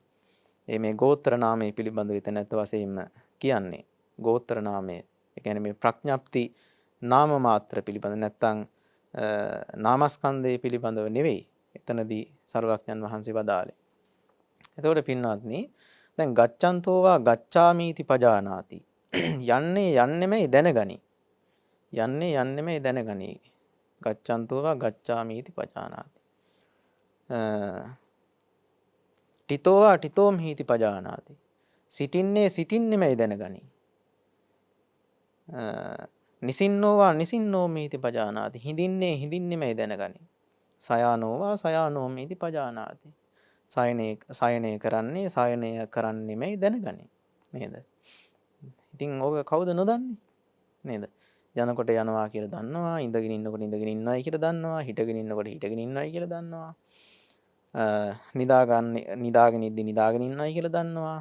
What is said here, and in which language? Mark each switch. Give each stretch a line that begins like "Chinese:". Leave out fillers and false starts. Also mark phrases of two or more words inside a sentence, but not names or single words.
Sinhala: මේ ගෝත්‍ර නාමයේ පිළිබඳව එතනත් වශයෙන්ම කියන්නේ ගෝත්‍ර නාමය. ඒ කියන්නේ මේ ප්‍රඥප්ති නාම මාත්‍ර පිළිබඳ නැත්නම් නාමස්කන්ධය පිළිබඳව නෙවෙයි. එතනදී සර්වඥන් වහන්සේ වදාළේ. එතකොට පින්වත්නි දැන්
Pali: ගච්ඡන්තෝවා ගච්ඡාමීති පජානාති.
Sinhala: යන්නෙමයි දැනගනි. යන්නෙමයි දැනගනි.
Pali: ගච්ඡන්තෝවා ගච්ඡාමීති පජානාති. ටිතෝවා ටිතෝම්හීති පජානාති.
Sinhala: සිටින්නෙමයි දැනගනි.
Pali: නිසින්නෝවා නිසින්නෝමීති පජානාති.
Sinhala: හිඳින්නෙමයි දැනගනි.
Pali: සයානෝවා සයානෝමීති පජානාති.
Sinhala: සයනය කරන්නෙමයි දැනගනි. නේද? ඉතින් ඕක කවුද නොදන්නේ? නේද? යනකොට යනවා කියලා දන්නවා, ඉඳගෙන ඉන්නකොට ඉඳගෙන ඉන්නවයි කියලා දන්නවා, හිටගෙන ඉන්නකොට හිටගෙන ඉන්නවයි කියලා දන්නවා. නිදාගෙන ඉන්නවයි කියලා දන්නවා.